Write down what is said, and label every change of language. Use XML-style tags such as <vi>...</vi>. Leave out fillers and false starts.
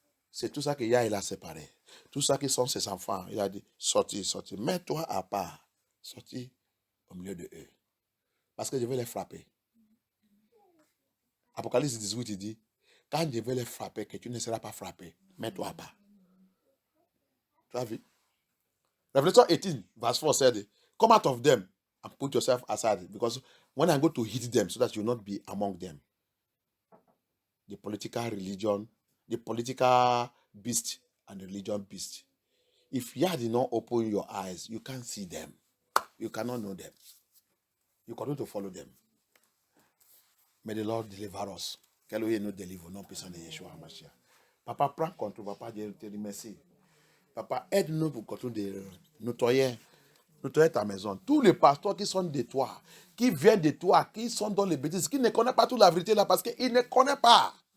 <fr>C'est tout ça qu'il a séparé. Tout ça qui sont ses enfants, il a dit, sortis, mets-toi à part. Sortis au milieu de eux. Parce que je vais les frapper. Apocalypse 18, il dit, quand je vais les frapper, que tu ne seras pas frappé. Mets-toi à part. Tu as vu?</fr> <en>Revelation 18, verse 4 said, come out of them and put yourself aside. Because when I go to hit them, so that you will not be among them. The political religion, the political beast and the religion beast. If you did not open your eyes, you can't see them. You cannot know them. You continue to follow them. May the Lord deliver us.</en> <fr>Qu'Elohim nous délivre, non puissant de Yeshua HaMashiach. Papa, prends contrôle. Papa, Dieu te remercie. Papa, aide-nous pour continuer de nettoyer ta maison. Tous les pasteurs qui sont de toi, qui viennent de toi, qui sont dans les bêtises, qui ne connaissent pas toute la vérité là, parce qu'ils ne connaissent pas.</fr>